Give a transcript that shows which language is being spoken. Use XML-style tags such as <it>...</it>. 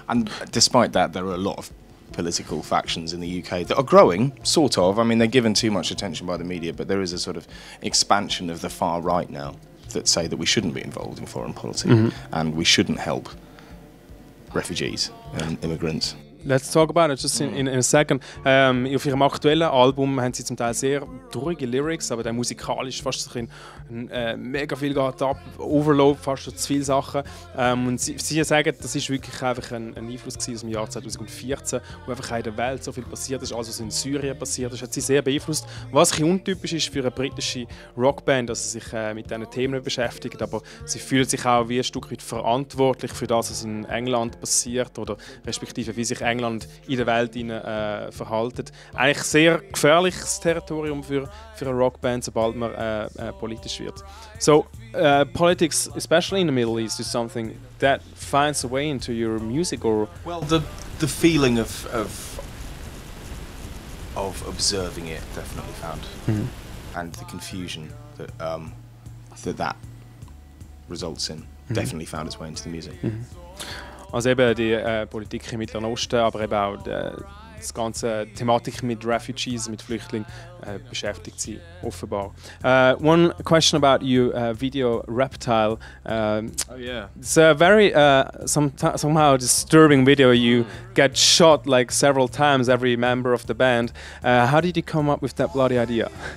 <en>And despite that, there are a lot of political factions in the UK that are growing, sort of. I mean, they're given too much attention by the media, but there is a sort of expansion of the far right now that say that we shouldn't be involved in foreign policy and we shouldn't help refugees and immigrants. Let's talk about it just in a second.</en> <de>Auf ihrem aktuellen Album haben sie zum Teil sehr traurige Lyrics, aber der musikalisch fast so mega viel geht ab, Overload, fast so zu viele Sachen. Und sie sagen, das ist wirklich einfach ein Einfluss aus dem Jahr 2014, wo einfach in der Welt so viel passiert ist, also was in Syrien passiert ist, hat sie sehr beeinflusst. Was ein bisschen untypisch ist für eine britische Rockband, dass sie sich mit diesen Themen beschäftigt, aber sie fühlen sich auch wie ein Stück weit verantwortlich für das, was in England passiert oder respektive wie sich England in der Welt verhalten. Eigentlich sehr gefährliches Territorium für eine Rockband, sobald man politisch wird.</de> <en>So, politics, especially in the Middle East, is something that finds a way into your music, or well, the feeling of observing it definitely found, and the confusion that results in definitely found its way into the music.</en> <de>Also eben die Politik im Mittleren Osten, aber eben auch das ganze Thematik mit Refugees, mit Flüchtlingen beschäftigt sie offenbar.</de> <en>One question about you, video Reptile. It's a very somehow disturbing video. You get shot like several times, every member of the band. How did you come up with that bloody idea?</en>